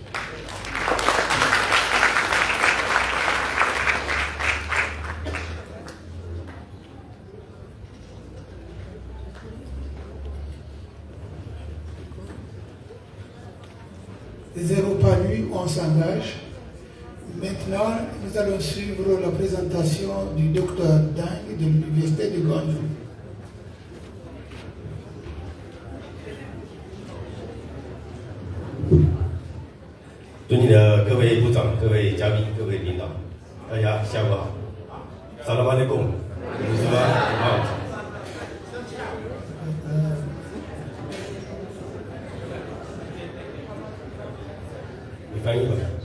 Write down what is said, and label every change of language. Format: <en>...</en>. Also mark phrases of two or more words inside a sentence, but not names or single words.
<fr>Zéro palu, on s'engage. Maintenant, nous allons suivre la présentation du docteur Dang de l'Université de Gwangju.</fr> <zh>尊敬的各位部长、各位嘉宾、各位领导，大家下午好。萨拉巴内贡，我是吧？你翻译吧。</zh>